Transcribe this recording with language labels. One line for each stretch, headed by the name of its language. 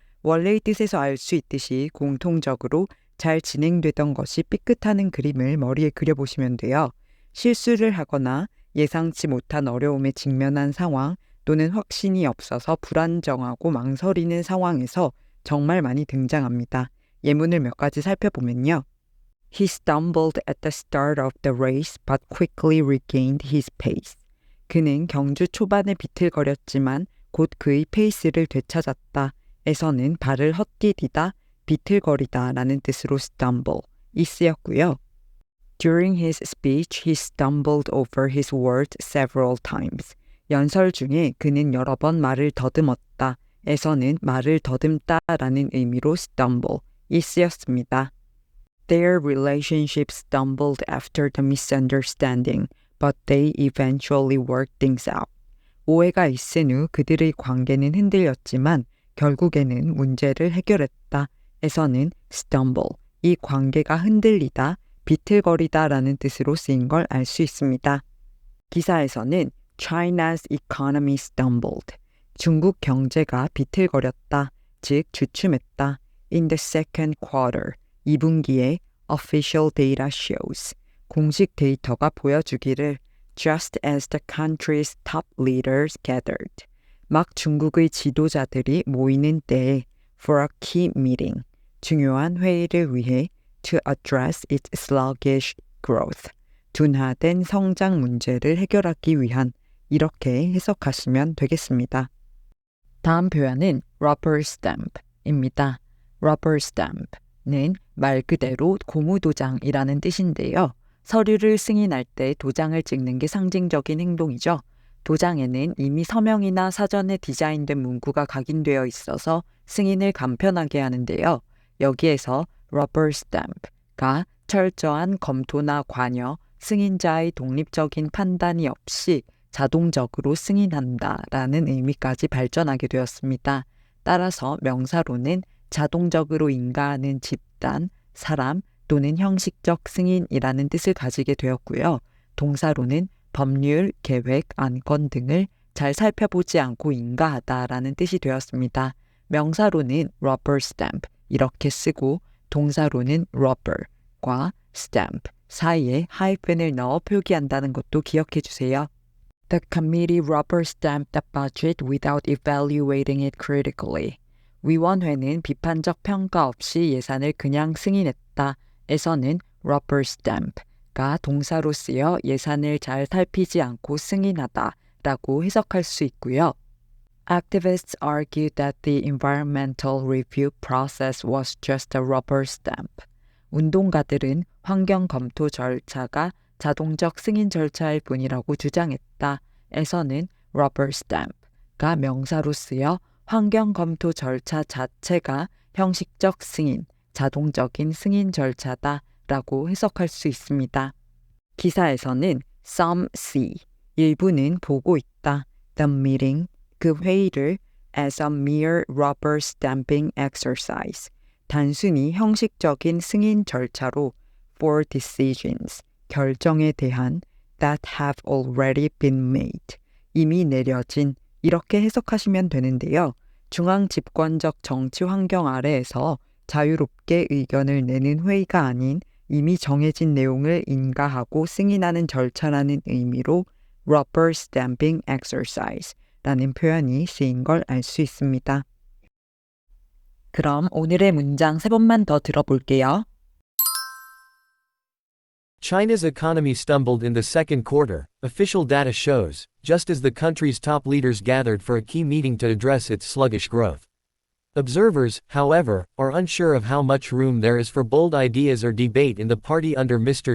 Korean: 원래의 뜻에서 알 수 있듯이 공통적으로 잘 진행되던 것이 삐끗하는 그림을 머리에 그려보시면 돼요. 실수를 하거나 예상치 못한 어려움에 직면한 상황 또는 확신이 없어서 불안정하고 망설이는 상황에서 정말 많이 등장합니다. 예문을 몇 가지 살펴보면요.
English: He stumbled at the start of the race but quickly regained his pace.
Korean: 그는 경주 초반에 비틀거렸지만 곧 그의 페이스를 되찾았다. 에서는 발을 헛디디다, 비틀거리다 라는 뜻으로 stumble이 쓰였고요.
English: During his speech, he stumbled over his words several times.
Korean: 연설 중에 그는 여러 번 말을 더듬었다. 에서는 말을 더듬다 라는 의미로 stumble이 쓰였습니다.
English: Their relationship stumbled after the misunderstanding, but they eventually worked things out.
Korean: 오해가 있은 후 그들의 관계는 흔들렸지만 결국에는 문제를 해결했다. 에서는 stumble, 이 관계가 흔들리다, 비틀거리다 라는 뜻으로 쓰인 걸 알 수 있습니다. 기사에서는
English: China's economy stumbled,
Korean: 중국 경제가 비틀거렸다, 즉 주춤했다.
English: In the second quarter,
Korean: 2분기에
English: official data shows,
Korean: 공식 데이터가 보여주기를
English: just as the country's top leaders gathered,
Korean: 막 중국의 지도자들이 모이는 때에
English: for a key meeting,
Korean: 중요한 회의를 위해
English: to address its sluggish growth,
Korean: 둔화된 성장 문제를 해결하기 위한, 이렇게 해석하시면 되겠습니다. 다음 표현은 rubber stamp입니다. rubber stamp는 말 그대로 고무도장이라는 뜻인데요. 서류를 승인할 때 도장을 찍는 게 상징적인 행동이죠. 도장에는 이미 서명이나 사전에 디자인된 문구가 각인되어 있어서 승인을 간편하게 하는데요. 여기에서 rubber stamp가 철저한 검토나 관여, 승인자의 독립적인 판단이 없이 자동적으로 승인한다라는 의미까지 발전하게 되었습니다. 따라서 명사로는 자동적으로 인가하는 집단, 사람 또는 형식적 승인이라는 뜻을 가지게 되었고요. 동사로는 법률, 계획, 안건 등을 잘 살펴보지 않고 인가하다라는 뜻이 되었습니다. 명사로는 rubber stamp 이렇게 쓰고 동사로는 rubber과 stamp 사이에 하이픈을 넣어 표기한다는 것도 기억해 주세요.
English: The committee rubber stamped the budget without evaluating it critically.
Korean: 위원회는 비판적 평가 없이 예산을 그냥 승인했다. 에서는 rubber stamp가 동사로 쓰여 예산을 잘 살피지 않고 승인하다 라고 해석할 수 있고요.
English: Activists argued that the environmental review process was just a rubber stamp.
Korean: 운동가들은 환경 검토 절차가 자동적 승인 절차일 뿐이라고 주장했다. 에서는 rubber stamp가 명사로 쓰여 환경 검토 절차 자체가 형식적 승인, 자동적인 승인 절차다 라고 해석할 수 있습니다. 기사에서는
English: some see,
Korean: 일부는 보고 있다.
English: The meeting,
Korean: 그 회의를
English: as a mere rubber stamping exercise,
Korean: 단순히 형식적인 승인 절차로
English: for decisions,
Korean: 결정에 대한
English: that have already been made,
Korean: 이미 내려진, 이렇게 해석하시면 되는데요. 중앙 집권적 정치 환경 아래에서 자유롭게 의견을 내는 회의가 아닌 이미 정해진 내용을 인가하고 승인하는 절차라는 의미로 rubber stamping exercise라는 표현이 쓰인 걸 알 수 있습니다. 그럼 오늘의 문장 3번만 더 들어볼게요.
English: China's economy stumbled in the second quarter, official data shows, just as the country's top leaders gathered for a key meeting to address its sluggish growth. Observers, however, are unsure of how much room there is for bold ideas or debate in the party under Mr.